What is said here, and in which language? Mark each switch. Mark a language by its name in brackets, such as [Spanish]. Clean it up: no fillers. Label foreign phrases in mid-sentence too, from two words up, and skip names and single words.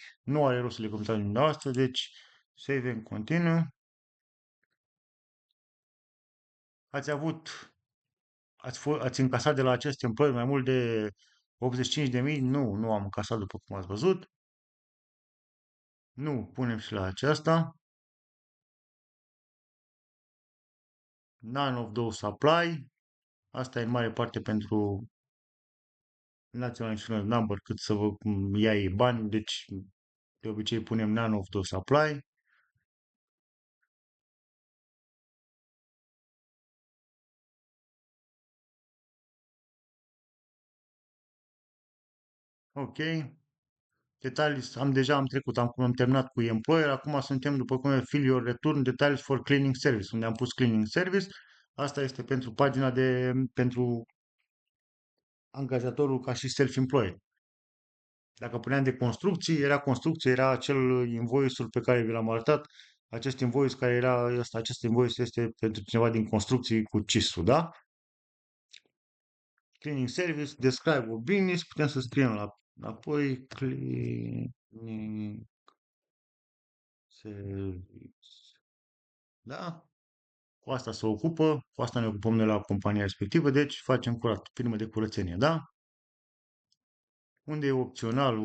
[Romanian] Nu are rost să le completați dumneavoastră, deci save în continuu. Ați avut, ați încasat de la acest employer mai mult de 85.000? Nu, nu am încasat după cum ați văzut. Nu, punem și la aceasta. [English] None of those apply. [Romanian] Asta e în mare parte pentru [English] National Insurance Number, [Romanian] cât să vă ia ei bani, deci de obicei punem [English] none of those apply. [Romanian] Ok. Detalii, deja am trecut, am terminat cu employer, acum suntem după cum e [English] fill your return details for cleaning service, [Romanian] unde am pus [English] cleaning service. [Romanian] Asta este pentru pagina pentru angajatorul ca și self-employed. Dacă puneam de construcție, era acel invoice-ul pe care vi l-am arătat. Acest invoice care era, acest invoice este pentru cineva din construcții cu CIS-ul, da? [English] Cleaning service, describe a business, [Romanian] putem să scriem apoi [English] cleaning service, [Romanian] da? Cu asta se ocupă, cu asta ne ocupăm noi la compania respectivă, deci facem curat, firmă de curățenie, da? Unde e opțional?